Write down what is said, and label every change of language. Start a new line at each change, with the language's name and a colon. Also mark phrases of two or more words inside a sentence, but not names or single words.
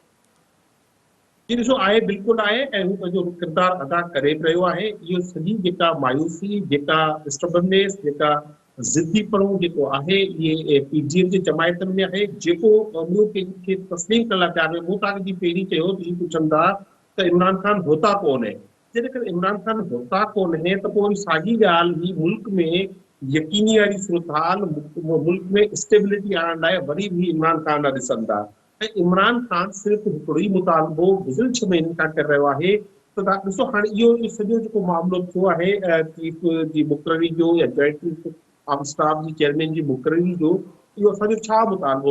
Sindhi: जी ॾिसो, आहे, बिल्कुलु आहे, ऐं हू पंहिंजो किरदारु अदा करे रहियो आहे। इहो सॼी जेका मायूसी, जेका स्टबर्ननेस, जेका ज़िद्दीपणो जेको आहे, इहे पीडीएम जे जमायतनि में आहे। जेको ॿियो कंहिंखे तस्लीम करण लाइ तयारु आहे। मूं तव्हांखे पहिरीं चयो त इहो पुछनि था त इमरान ख़ान होता कोन है। जेकॾहिं इमरान ख़ान होता कोन है त पोइ साॻी ॻाल्हि ही मुल्क में यकीनी वारी सूरतहाल, मुल्क में स्टेबिलिटी आणण लाइ वरी बि इमरान ख़ान ॾांहुं ॾिसनि था। ऐं इमरान ख़ान सिर्फ़ु हिकिड़ो ई मुतालबो गुज़िरियल 6 महीननि खां करे रहियो आहे। त तव्हां ॾिसो, हाणे इहो सॼो जेको मामिलो थियो आहे चीफ जी मुक़ररी जो या
English: joint chief of staff
Sindhi: जी चेयरमैन जी मुक़ररी जो, इहो असांजो छा मुतालबो?